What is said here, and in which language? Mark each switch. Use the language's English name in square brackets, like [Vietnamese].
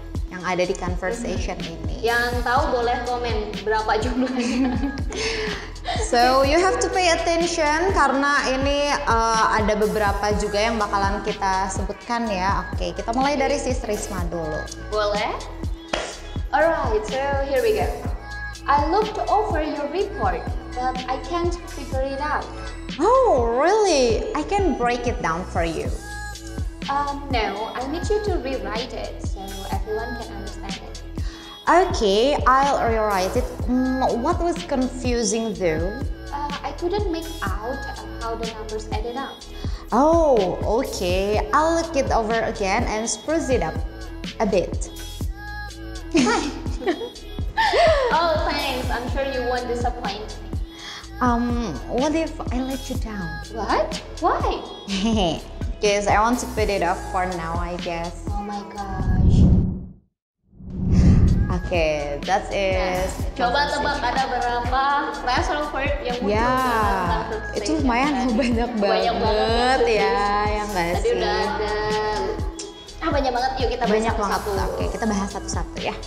[Indonesian] Yang ada di conversation ini. Yang tahu boleh komen berapa jumlahnya. [English] So you have to pay attention [Indonesian] karena ini ada beberapa juga yang bakalan kita sebutkan ya. Oke, kita mulai dari Sis Risma dulu. Boleh? [English] Alright, so here we go. I looked over your report, but I can't figure it out. Oh, really? I can break it down for you. No, I need you to rewrite it so everyone can understand it. Okay, I'll rewrite it. What was confusing though? I couldn't make out how the numbers added up. Oh, okay. I'll look it over again and spruce it up a bit. Oh, thanks. I'm sure you won't disappoint me. What if I let you down? What? Why? Because I want to put it off for now, I guess. Oh my gosh. Okay, that is. [Indonesian] Coba tebak ada berapa phrasal verb yang muncul Ya, dalam conversation. itu lumayan banyak banget ya, yang nggak Tadi sih? udah ada. Banyak banget, yuk kita bahas Banyak banget. satu-satu. Oke, kita bahas satu-satu ya.